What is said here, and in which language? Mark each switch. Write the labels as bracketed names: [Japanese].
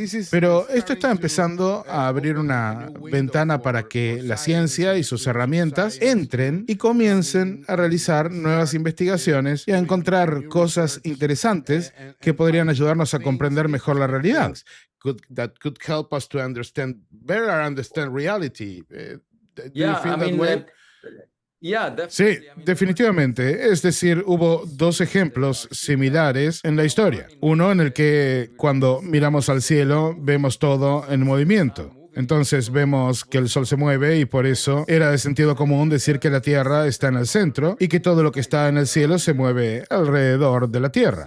[Spanish] Pero esto está empezando a abrir una ventana para que la ciencia y sus herramientas entren y comiencen a realizar nuevas investigaciones y a encontrar cosas interesantes que podrían ayudarnos a comprender mejor la realidad. [English] That could help us to better understand reality. Do you feel that way? [Spanish] Sí, definitivamente. Es decir, hubo 2 ejemplos similares en la historia. Uno en el que cuando miramos al cielo vemos todo en movimiento. Entonces vemos que el Sol se mueve y por eso era de sentido común decir que la Tierra está en el centro y que todo lo que está en el cielo se mueve alrededor de la Tierra.